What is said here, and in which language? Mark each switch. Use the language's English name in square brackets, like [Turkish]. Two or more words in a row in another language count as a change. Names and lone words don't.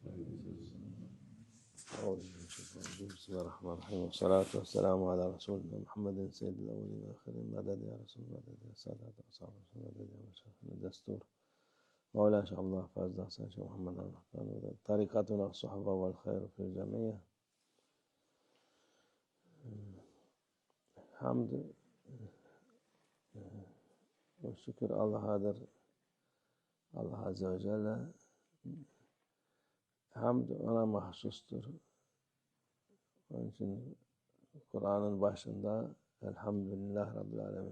[Arabic] بسم الله الرحمن الرحيم والصلاة والسلام على رسولنا محمد سيد الأولين والآخرين. مدد يا رسول الله، مدد يا سادات وأصحاب رسول الله، مدد يا مشايخنا الدستور مولانا شيخ الله فاز حسن شيخ محمد الرحمن. طريقتنا الصحبة والخير في الجميع. [Turkish] Hamd ve şükür Allah'adır. Allah Azze ve Celle. Hamd ona mahsustur. Onun için Kur'an'ın başında [Arabic] الحمد لله رب العالمين.